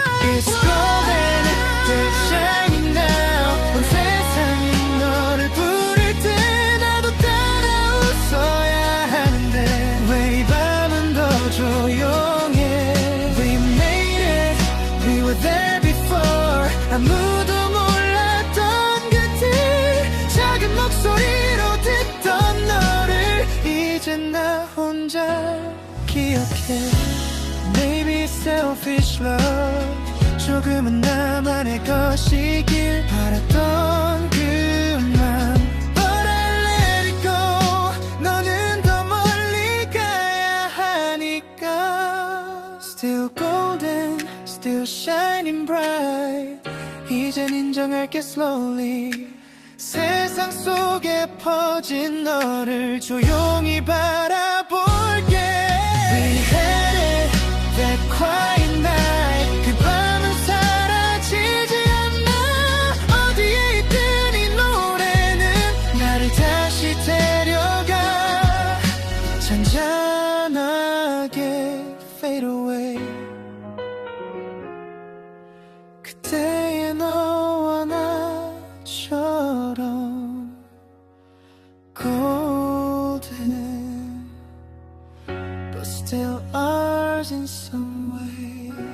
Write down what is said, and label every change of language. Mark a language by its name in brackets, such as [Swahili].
[English] It's golden, they're shining now. [Korean] 온 세상이 너를 부를 때 나도 따라 웃어야 하는데 왜 이 밤은 더 조용해. [English] We made it, we were there before. [Korean] 아무도 몰랐던 그때 작은 목소리로 듣던 너를 이제 나 혼자 기억해. [English] Maybe selfish love. [Korean] 조금은 나만의 것이길 바랐던 그 맘. [English] But I let it go. [Korean] 너는 더 멀리 가야 하니까. [English] Still golden, still shining bright. [Korean] 이젠 인정할게 slowly. 세상 속에 퍼진 너를 조용히 바라볼게. [English] We had it, that quiet night. [Korean] 그 밤은 사라지지 않아. 어디에 있든 이 노래는 나를 다시 데려가. 잔잔하게 [English] fade away. [Korean] 그때의 너와 나처럼 [English] golden, but still ours in some way.